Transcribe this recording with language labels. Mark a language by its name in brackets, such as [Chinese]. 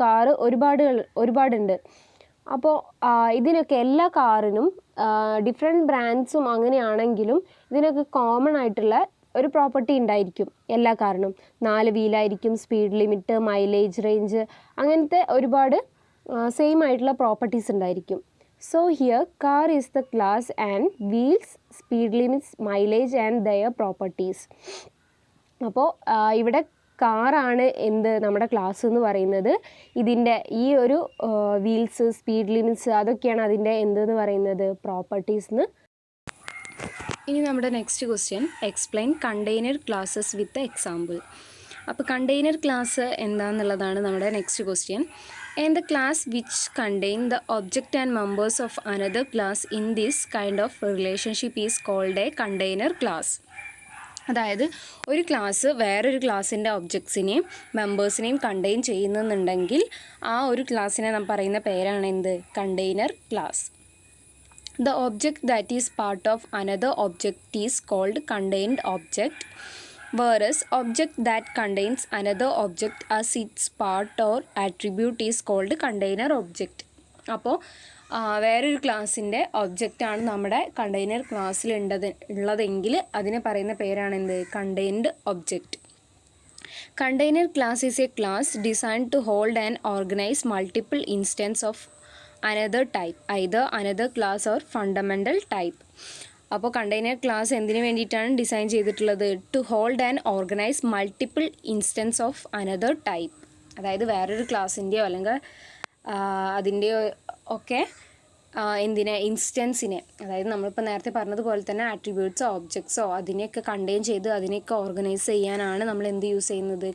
[Malayalam] Car ഒരുപാടുണ്ട്. അപ്പോൾ ഇതിനൊക്കെ എല്ലാ കാറിനും ഡിഫറെൻറ്റ് ബ്രാൻഡ്സും അങ്ങനെയാണെങ്കിലും ഇതിനൊക്കെ കോമൺ ആയിട്ടുള്ള ഒരു പ്രോപ്പർട്ടി ഉണ്ടായിരിക്കും എല്ലാ കാറിനും. 4 വീലായിരിക്കും, സ്പീഡ് ലിമിറ്റ്, മൈലേജ് റേഞ്ച്, അങ്ങനത്തെ ഒരുപാട് സെയിം ആയിട്ടുള്ള പ്രോപ്പർട്ടീസ് ഉണ്ടായിരിക്കും. [English] So here car is the class and wheels, speed limits, mileage and their properties. [Malayalam] അപ്പോൾ ഇവിടെ കാറാണ് എന്ത്? നമ്മുടെ ക്ലാസ് എന്ന് പറയുന്നത്. ഇതിൻ്റെ ഈ ഒരു വീൽസ്, സ്പീഡ് ലിമിറ്റ്സ്, അതൊക്കെയാണ് അതിൻ്റെ എന്തെന്ന് പറയുന്നത്? പ്രോപ്പർട്ടീസ് എന്ന് ഇനി നമ്മുടെ [English] Next question explain container classes with example. [Malayalam] അപ്പോൾ കണ്ടെയ്നർ ക്ലാസ് എന്താണെന്നുള്ളതാണ് നമ്മുടെ next question. [English] And the class which contain the object and members of another class in this kind of relationship is called a container class. [Malayalam] അതായത് ഒരു class വേറൊരു ക്ലാസ്സിൻ്റെ ഒബ്ജക്ട്സിനെയും മെമ്പേഴ്സിനെയും contain ചെയ്യുന്നുണ്ടെങ്കിൽ ആ ഒരു ക്ലാസ്സിനെ നാം പറയുന്ന പേരാണ് എന്ത്? Container class. [English] The object that is part of another object is called contained object, whereas object that contains another object as its part or attribute is called container object. [Malayalam] അപ്പോൾ വേറൊരു ക്ലാസ്സിൻ്റെ ഒബ്ജക്റ്റാണ് നമ്മുടെ കണ്ടെയ്നർ ക്ലാസ്സിൽ ഉള്ളതെങ്കിൽ അതിനെ പറയുന്ന പേരാണ് എന്ത്? Contained object. [English] Container class is a class designed to hold and organize multiple instances of another type, either another class or fundamental type. [Malayalam] അപ്പോൾ കണ്ടെയ്നർ ക്ലാസ് എന്തിനു വേണ്ടിയിട്ടാണ് ഡിസൈൻ ചെയ്തിട്ടുള്ളത്? [English] To hold and organise multiple instance of another type. [Malayalam] അതായത് വേറൊരു ക്ലാസ്സിൻ്റെയോ അല്ലെങ്കിൽ അതിൻ്റെയോ ഒക്കെ ഇൻസ്റ്റൻസിനെ, അതായത് നമ്മളിപ്പോൾ നേരത്തെ പറഞ്ഞതുപോലെ തന്നെ ആട്രിബ്യൂട്ട്സോ ഒബ്ജക്ട്സോ അതിനെയൊക്കെ കണ്ടെയ്ൻ ചെയ്ത് അതിനെയൊക്കെ ഓർഗനൈസ് ചെയ്യാനാണ് നമ്മൾ എന്ത് യൂസ് ചെയ്യുന്നത്?